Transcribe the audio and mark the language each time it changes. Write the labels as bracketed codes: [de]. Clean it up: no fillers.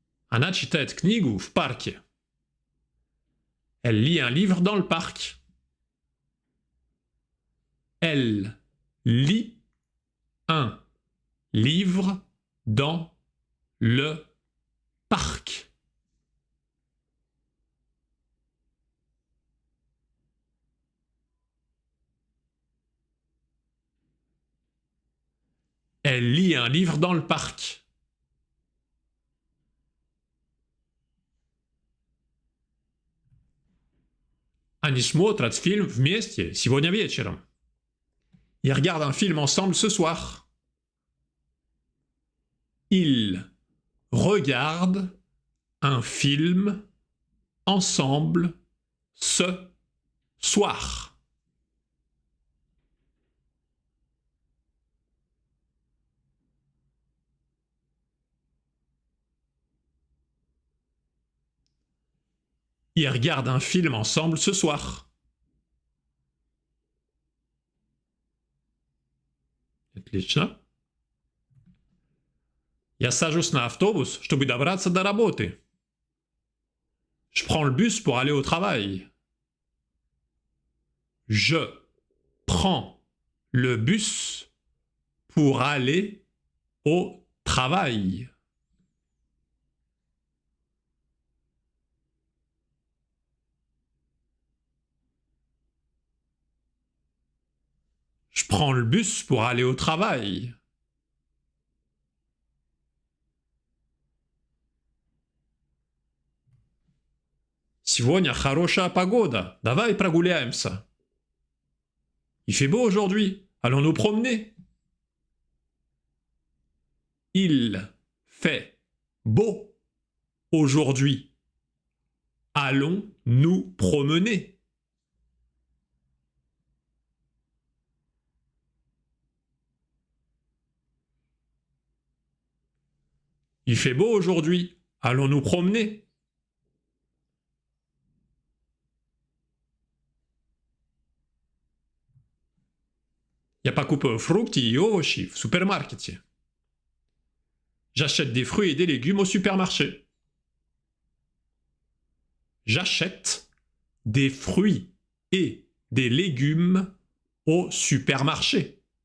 [ru] Она читает книгу в парке. [fr] Elle lit un livre dans le parc. Elle lit un livre dans le parc. Elle lit un livre dans le parc. [ru] Они смотрят фильм вместе сегодня вечером. [fr] Ils regardent un film ensemble ce soir. Ils regardent un film ensemble ce soir. Ils regardent un film ensemble ce soir. [ru] Отлично. Я сажусь на автобус, чтобы добраться до работы. [fr] Je prends le bus pour aller au travail. Je prends le bus pour aller au travail. prends le bus pour aller au travail. [ru] Сегодня хорошая погода, давай прогуляемся. [fr] Il fait beau aujourd'hui, allons nous promener. Il fait beau aujourd'hui, allons nous promener. Il fait beau aujourd'hui, allons nous promener. [ru] Я покупаю фрукты и овощи в супермаркете. [fr] J'achète des fruits et des légumes au supermarché. J'achète des fruits et des légumes au supermarché.